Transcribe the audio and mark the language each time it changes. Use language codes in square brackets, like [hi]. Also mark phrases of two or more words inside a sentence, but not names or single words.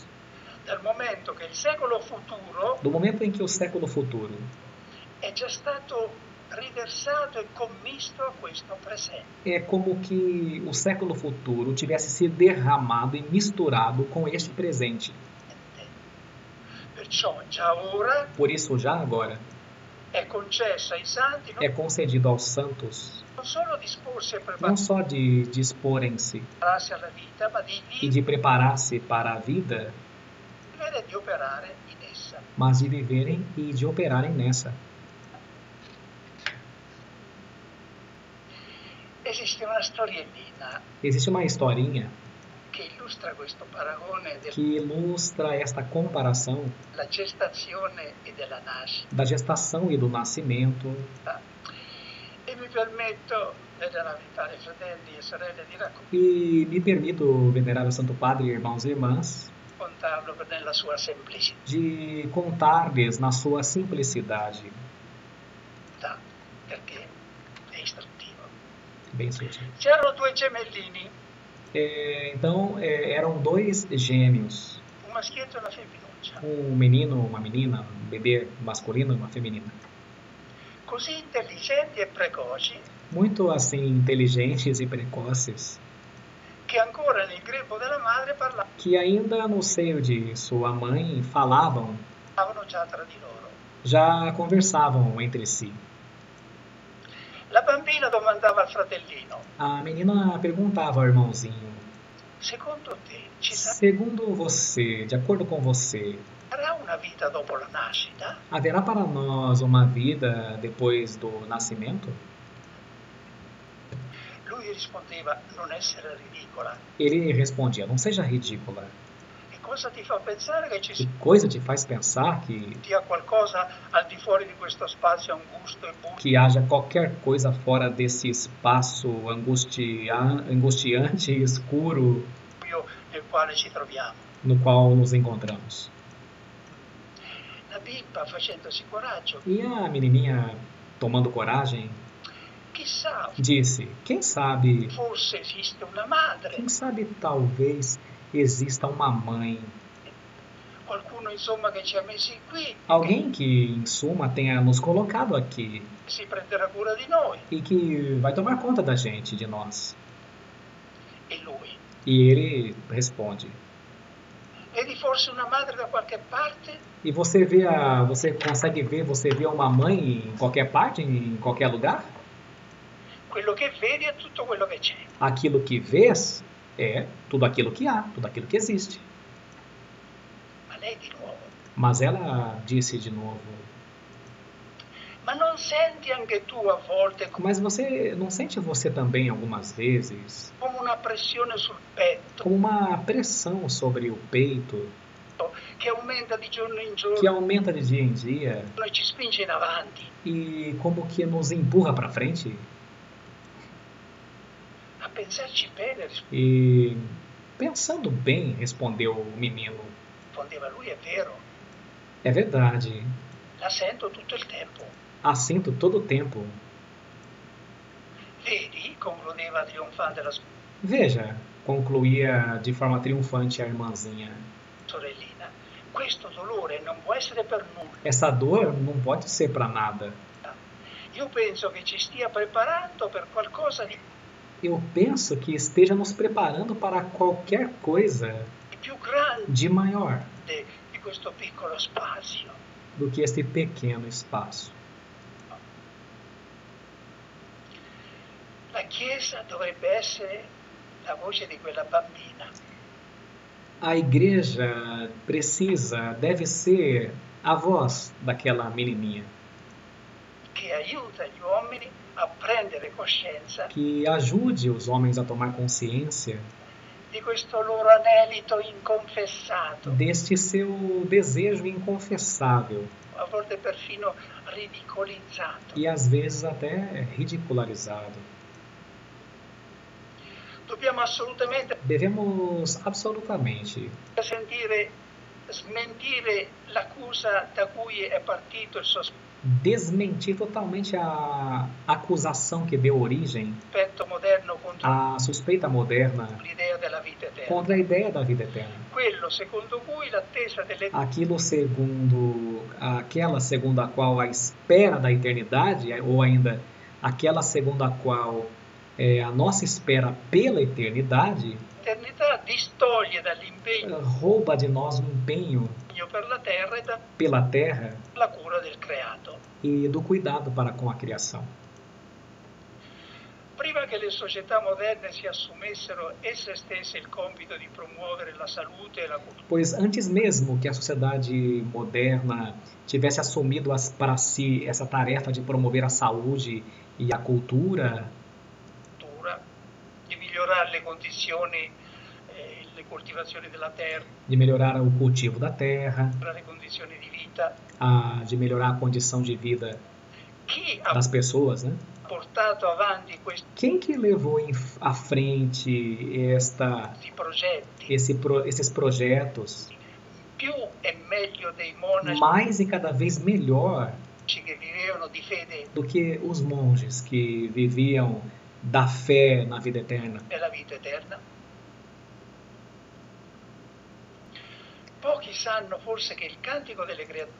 [it] Dal momento che il secolo futuro [pt] Do momento em que o século futuro [it] è già stato riversato e commisto a questo presente. [pt] é como que o século futuro tivesse se derramado e misturado com este presente. [it] Perciò già ora [pt] Por isso, já agora, [it] è concesso ai santi [pt] é concedido aos santos [it] non solo disporsi e [pt] não só de disporem-se [it] prepararsi alla vita, ma di [pt] e de preparar-se para a vida, [it] vivere e di operare in essa. [pt] mas de viverem e de operarem nessa. [it] Esiste una storiellina [pt] Existe uma historinha [it] che illustra questo paragone [pt] que ilustra esta comparação [it] della gestazione e della nascita. [pt] da gestação e do nascimento. [it] E mi permetto, venerabili fratelli e sorelle, di [pt] E me permito, venerável Santo Padre, irmãos e irmãs, [it] raccontarlo nella sua semplicità, [pt] de contar-lhes na sua simplicidade. [it] perché è istruttivo. [pt] Bem sutil. [it] C'erano due gemellini, [pt] Então, eram dois gêmeos, [it] un maschietto e una femminuccia, [pt] um menino, uma menina, um bebê masculino e uma feminina. [it] così intelligenti e precoci [pt] Muito assim, inteligentes e precoces, [it] che ancora nel grembo della madre parlavano [pt] que ainda no seio de sua mãe falavam, [it] già tra di loro. [pt] já conversavam entre si. [it] La bambina domandava al fratellino: [pt] A menina perguntava ao irmãozinho: [it] secondo te ci [pt] segundo você, de acordo com você, [it] sarà una vita dopo la nascita? [pt] haverá para nós uma vida depois do nascimento? [it] Lui rispondeva: non essere ridicola. [pt] Ele respondia: não seja ridícula. [it] E cosa ti fa pensare che ci [pt] Que coisa te faz pensar [it] sia qualcosa al di fuori di questo spazio angusto e buio [pt] que haja qualquer coisa fora desse espaço angustiante e escuro [it] nel quale ci troviamo? [pt] no qual nos encontramos? [it] La bimba, facendosi coraggio, [pt] E a menininha, tomando coragem, [it] chissà, [pt] disse: quem sabe, [it] forse esiste una madre, [pt] quem sabe talvez exista uma mãe, [it] qualcuno insomma che ci ha messi qui, [pt] alguém que em suma tenha nos colocado aqui [it] che si prenderà cura di noi. [pt] e que vai tomar conta da gente, de nós. [it] E lui: [pt] E ele responde: [it] vedi forse una madre da qualche parte? [pt] e você você vê uma mãe em qualquer parte, em qualquer lugar? [it] Quello che vedi è tutto quello che c'è. [pt] Aquilo que vês é tudo aquilo que há, tudo aquilo que existe. [it] Ma lei di nuovo: [pt] Mas ela disse de novo: [it] ma non senti anche tu a volte [pt] mas você não sente você também algumas vezes [it] come una pressione sul petto [pt] como uma pressão sobre o peito [it] che aumenta di giorno in giorno [pt] que aumenta de dia em dia [it] e ci spinge in avanti? [pt] e como que nos empurra para frente? [it] A pensarci bene, [pt] E pensando bem, respondeu o menino: [it] rispondeva lui, è vero, [pt] é verdade, [it] la sento tutto il tempo. [pt] a sinto todo o tempo. [it] Vedi, concludeva trionfante la [pt] Veja, concluía de forma triunfante a irmãzinha, [it] sorellina, questo dolore non può essere per nulla. [pt] essa dor não pode ser para nada. [it] Io penso che ci stia preparando per qualcosa di [pt] Eu penso que esteja nos preparando para qualquer coisa [it] più grande [pt] de maior [it] di questo piccolo spazio. [pt] do que este pequeno espaço. [it] La Chiesa dovrebbe essere la voce di quella bambina [pt] A igreja deve ser a voz daquela menininha, [it] che aiuta gli uomini a prendere coscienza [pt] que ajude os homens a tomar consciência [it] di questo loro anelito inconfessato, [pt] deste seu desejo inconfessável [it] a volte perfino ridicolizzato. [pt] e às vezes até ridicularizado. [it] Dobbiamo assolutamente [pt] Devemos absolutamente [it] smentire l'accusa da cui è partito il [pt] desmentir totalmente a acusação que deu origem [it] sospetto moderno contro [pt] à suspeita moderna [it] l'idea della vita eterna. [pt] contra a ideia da vida eterna. [it] Quello secondo cui l'attesa delle [pt] Aquela segundo a qual a espera da eternidade, ou ainda aquela segundo a qual a nossa espera pela eternidade, [it] eternità distoglie dall'impegno [pt] rouba de nós o empenho [it] bagno per la terra e [pt] pela terra [it] dalla cura del creato. [pt] e do cuidado para com a criação. [it] Prima che le società moderne si assumessero esse stesse il compito di promuovere la salute e la [pt] Pois antes mesmo que a sociedade moderna tivesse assumido para si essa tarefa de promover a saúde e a cultura, [it] cultura, di migliorare le condizioni, le coltivazioni della terra, [pt] de melhorar o cultivo da terra, [it] le condizioni di vita, [pt] de melhorar a condição de vida [it] chi ha [pt] das pessoas, né? [it] portato avanti questi [pt] Quem que levou à frente [it] progetti [pt] esses projetos [it] più e meglio dei monaci [pt] mais e cada vez melhor [it] che vivevano di fede [pt] do que os monges que viviam da fé na vida eterna? [it] nella vita eterna? Pochi sanno forse che il cantico delle creature